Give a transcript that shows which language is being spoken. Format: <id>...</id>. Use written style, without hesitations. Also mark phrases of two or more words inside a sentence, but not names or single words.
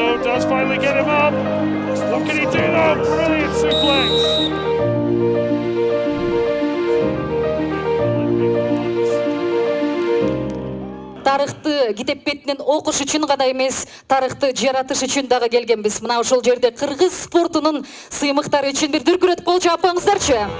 <en>does finally get him up. What can he do though? Brilliant suplex.</en> <ky>Тарыхты китеп бетинен окуш үчүн гана эмес, тарыхты жаратыш үчүн дагы келгенбиз. Мына ошол жерде кыргыз спортунун сыймыктары үчүн бир дүркүрөт кол чапаңыздарчы.</ky>